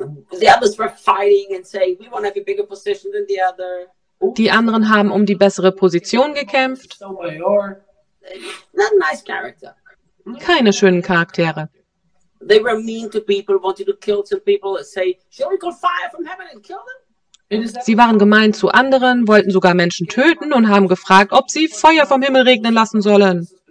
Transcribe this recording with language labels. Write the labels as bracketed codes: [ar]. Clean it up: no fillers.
[en] The others were fighting and saying, we want to have a bigger position than the other. [de] Die anderen haben um die bessere Position gekämpft. [en] Not nice character. [de] Keine schönen Charaktere. [en] They were mean to people, wanted to kill some people and say, shall we call fire from heaven and kill them? [de] Sie waren gemein zu anderen, wollten sogar Menschen töten und haben gefragt, ob sie Feuer vom Himmel regnen lassen sollen.